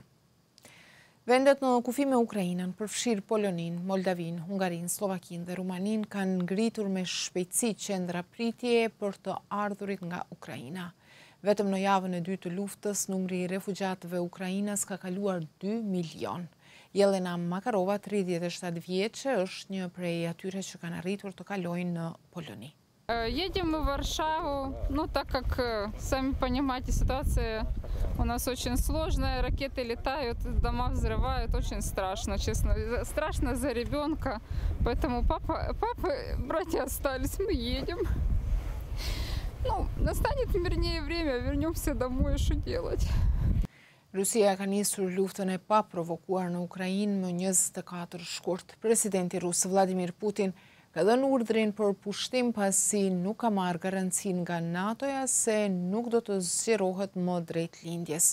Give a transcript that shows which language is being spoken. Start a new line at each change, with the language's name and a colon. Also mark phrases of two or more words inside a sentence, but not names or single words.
Albanian: Vendet në kufi me Ukrainën, përfshirë Polonin, Moldavin, Hungarin, Slovakin dhe Rumanin, kanë ngritur me shpejtësi qendra pritje për të ardhurit nga Ukraina. Vetëm në javën e dytë të luftës, numri i refugjatëve Ukrainës ka kaluar 2 milion. Jelena Makarova, 37 vjeçe, është një prej atyre që kanë arritur të kalojnë në Poloni.
Russian: Едем в Варшаву, так как, сами понимаете, ситуация у нас очень сложная, ракеты летают, дома взрывают, очень страшно, честно. Страшно за ребенка, поэтому папа, братья остались, мы едем. Настанет, вернее, время, вернемся домой, что делать?
Albanian: Rusia ka nisur luftën e paprovokuar në Ukrainë më 24 shkurt. Presidenti rus Vladimir Putin ka dhënë urdhrin për pushtim pasi nuk ka marrë garancinë nga NATO-ja se nuk do të zgjerohet më drejt lindjes.